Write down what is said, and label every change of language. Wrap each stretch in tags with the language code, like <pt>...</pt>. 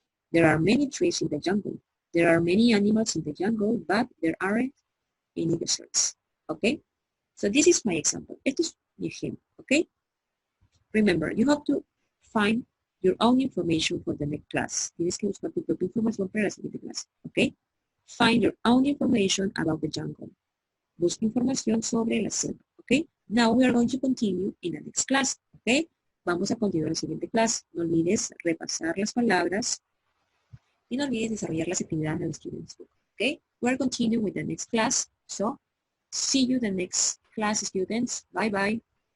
<en>There are many trees in the jungle. There are many animals in the jungle, but there aren't any deserts. Okay, so this is my example.</en> <es>Esto es mi ejemplo.</es> <en>Okay, remember, you have to find your own information for the next class.</en> <es>Tienes que buscar tu propia información para la siguiente clase.</es> <en>Okay, find your own information about the jungle.</en> <es>Busca información sobre la selva.</es> <en>Okay, now we are going to continue in the next class.</en> <es>Okay, vamos a continuar en la siguiente clase. No olvides repasar las palabras y no olvides desarrollar las actividades en el Students Book.</es> <en>Okay, we're continuing with the next class. So, see you the next class, students. Bye-bye.</en>